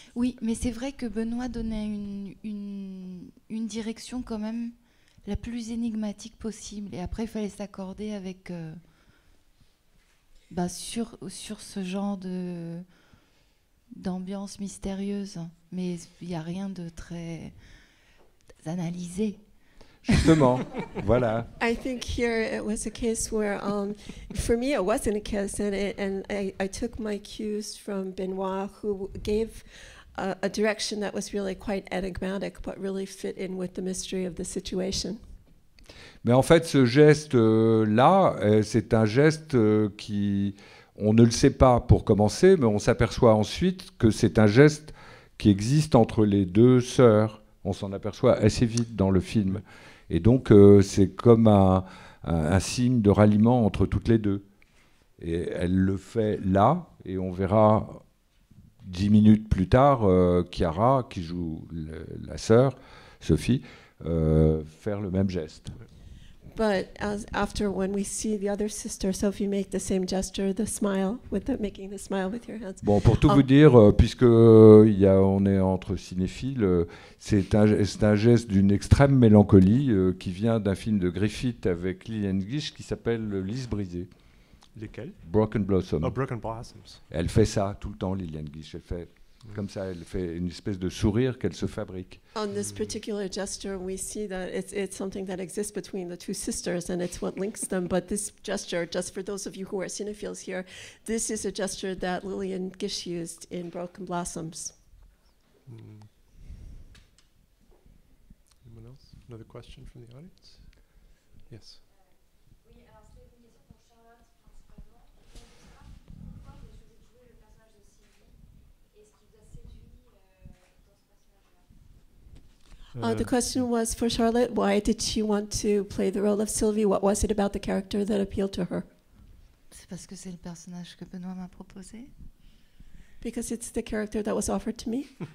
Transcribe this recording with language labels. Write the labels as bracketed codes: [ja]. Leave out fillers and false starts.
[fr] Oui, mais c'est vrai que Benoît donnait une direction quand même la plus énigmatique possible. Et après, il fallait s'accorder avec sur ce genre d'ambiance mystérieuse. Mais il n'y a rien de très analysé. Justement, voilà. [en] I think here it was a case where, for me, it wasn't a kiss, and I took my cues from Benoit, who gave a direction that was really quite enigmatic, but really fit in with the mystery of the situation. [fr] Mais en fait, ce geste-là, c'est un geste qui, on ne le sait pas pour commencer, mais on s'aperçoit ensuite que c'est un geste qui existe entre les deux sœurs. On s'en aperçoit assez vite dans le film. Et donc, c'est comme un signe de ralliement entre toutes les deux. Et elle le fait là, et on verra 10 minutes plus tard Chiara, qui joue la sœur, Sophie, faire le même geste. [en] But after, when we see the other sister, Sophie, make the same gesture, the smile, making the smile with your hands. [fr] Bon, pour tout vous dire, puisque on est entre cinéphiles, c'est un geste d'une extrême mélancolie qui vient d'un film de Griffith avec Lillian Gish qui s'appelle Lys brisée. Lesquels? [en] Broken Blossom. Oh, Broken Blossoms. [fr] Elle fait ça tout le temps, Lillian Gish. Elle fait comme ça, elle fait une espèce de sourire qu'elle se fabrique. [en] On this particular gesture, we see that it's something that exists between the two sisters, and it's what links them. But this gesture, just for those of you who are cinephiles here, this is a gesture that Lillian Gish used in Broken Blossoms. Anyone else? Another question from the audience? Yes. [fr] Oui, alors c'était une question pour Charlotte principalement. Pourquoi vous avez choisi de jouer le personnage de Sylvie et ce qui vous a séduit dans ce personnage-là? [en] The question was for Charlotte, why did she want to play the role of Sylvie? What was it about the character that appealed to her? [fr] C'est parce que c'est le personnage que Benoît m'a proposé. [en] Because it's the character that was offered to me.